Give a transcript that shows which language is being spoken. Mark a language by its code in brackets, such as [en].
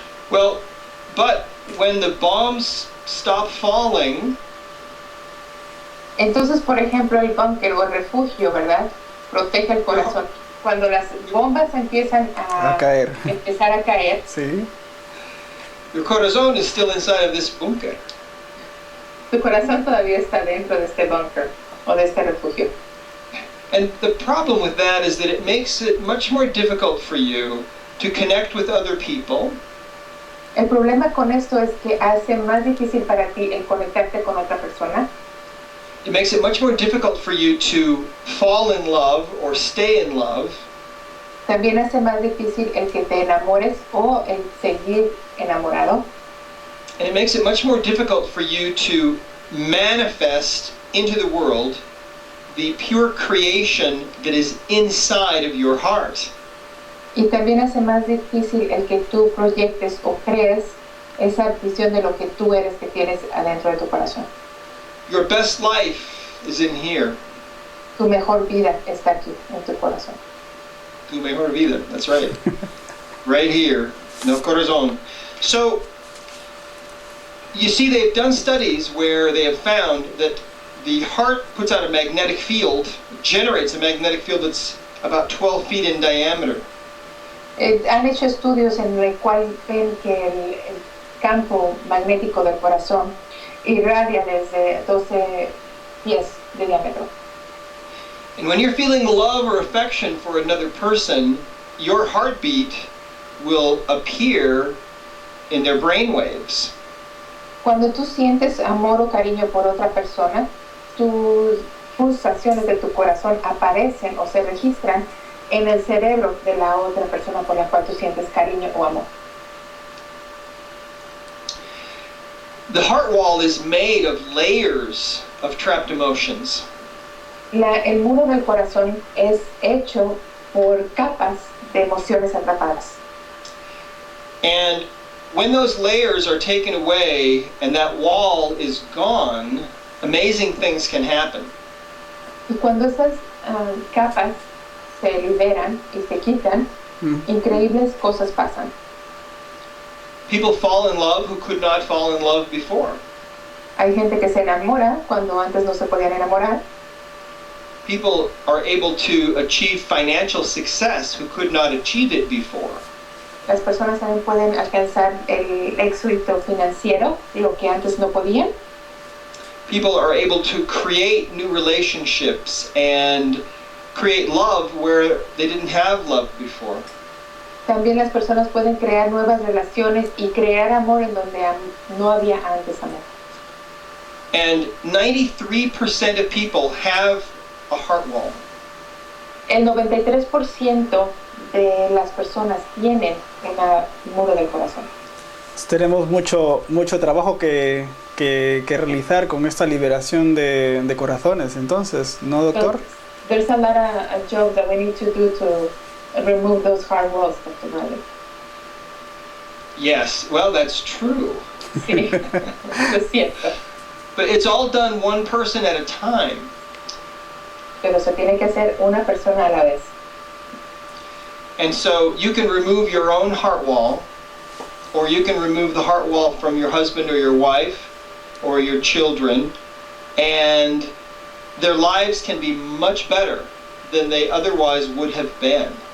[en] Well, but when the bombs stop falling, [es] entonces, por ejemplo, el búnker o el refugio, ¿verdad? Protege el corazón. cuando las bombas empiezan A caer. empezar a caer, Sí. [en] Your corazón is still inside of this bunker. [es] tu corazón todavía está dentro de este bunker o de este refugio. [en] And the problem with that is that it makes it much more difficult for you to connect with other people. [es] El problema con esto es que hace más difícil para ti el conectarte con otra persona. [en] It makes it much more difficult for you to fall in love or stay in love. [es] También hace más difícil el que te enamores o el seguir enamorado. [en] And it makes it much more difficult for you to manifest into the world the pure creation that is inside of your heart. [es] Y también hace más difícil el que tú proyectes o crees esa visión de lo que tú eres que tienes adentro de tu corazón. [en] Your best life is in here. [es] Tu mejor vida está aquí, en tu corazón. Tu mejor vida, [en] that's right. Right here, [es] no corazón. [en] So, you see, they've done studies where they have found that the heart puts out a magnetic field, generates a magnetic field that's about 12 feet in diameter. [es] Han hecho estudios en el cual ven que el campo magnético del corazón irradia desde 12 pies de diámetro. [en] And when you're feeling love or affection for another person, your heartbeat will appear in their brain waves. [es] Cuando tú sientes amor o cariño por otra persona, tus pulsaciones de tu corazón aparecen o se registran en el cerebro de la otra persona por la cual tú sientes cariño o amor. [en] The heart wall is made of layers of trapped emotions. [es] El muro del corazón es hecho por capas de emociones atrapadas. [en] And when those layers are taken away and that wall is gone, amazing things can happen. [es] Y cuando esas capas se liberan y se quitan, increíbles cosas pasan. [en] People fall in love who could not fall in love before. [es] Hay gente que se enamora cuando antes no se podían enamorar. [en] People are able to achieve financial success who could not achieve it before. [es] Las personas también pueden alcanzar el éxito financiero, lo que antes no podían. [en] People are able to create new relationships and create love where they didn't have love before. [es] También las personas pueden crear nuevas relaciones y crear amor en donde no había antes amor. [en] And 93% of people have a heart wall. [es] El 93% de las personas tienen un muro del corazón. Tenemos mucho trabajo que realizar con esta liberación de corazones, entonces, ¿no, doctor? [en] So, there's a lot of job that we need to do to remove those hard walls, Dr. Bradley. Yes, well, that's true. [es] Sí, es cierto. [en] But it's all done one person at a time. [es] Pero se tiene que hacer una persona a la vez. [en] And so you can remove your own heart wall, or you can remove the heart wall from your husband or your wife or your children, and their lives can be much better than they otherwise would have been.